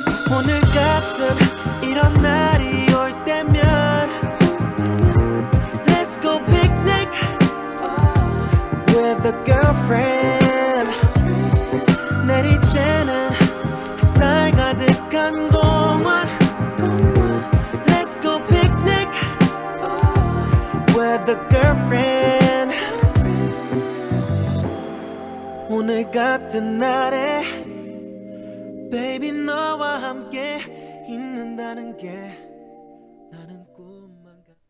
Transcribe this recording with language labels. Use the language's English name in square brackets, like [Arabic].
[Korean] 오늘 같은 이런 날이 올 때면 [English] Let's go picnic with a girlfriend. [Korean] 내리쬐는 햇살 가득한 공원. [English] Let's go picnic with a girlfriend. [Korean] 오늘 같은 날에 [English] Baby [Korean] 너와 함께 있는다는 게 나는 꿈만